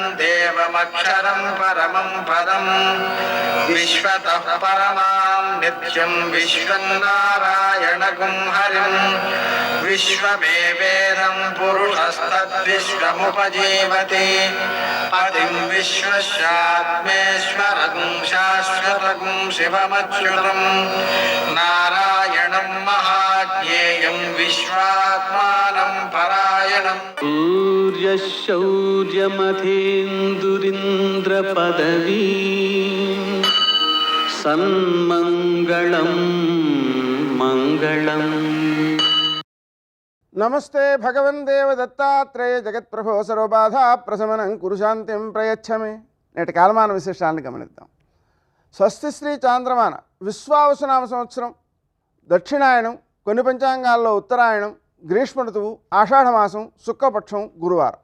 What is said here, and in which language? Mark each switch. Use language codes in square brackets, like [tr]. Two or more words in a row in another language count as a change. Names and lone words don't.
[sa] देवमक्षरं परमं पदं विश्वतः परमां नित्यं विश्वं नारायणगुं हरिं विश्वमेवेदं पुरुषस्तद्विश्वमुपजीवति पतिं विश्वस्यात्मेश्वरगुं शाश्वतगुं शिवमच्युतं नारायणं महाज्ञेयं विश्वात्मानं परायणम् सूर्यशौर्यमथेन्दुरिन्द्रपदवी सन्मङ्गलं मङ्गलम्। నమస్తే భగవన్ దేవ దత్తాత్రేయ జగత్ప్రభో సర్వబాధా ప్రశమనం కురు శాంతిం ప్రయచ్చమే. [te] నేటి కాలమాన విశేషాలను గమనిద్దాం. స్వస్తి శ్రీ చాంద్రమాన విశ్వావసునామ సంవత్సరం, దక్షిణాయనం, కొన్ని పంచాంగాల్లో ఉత్తరాయణం, గ్రీష్మ ఋతువు, ఆషాఢమాసం, శుక్లపక్షం, గురువారం.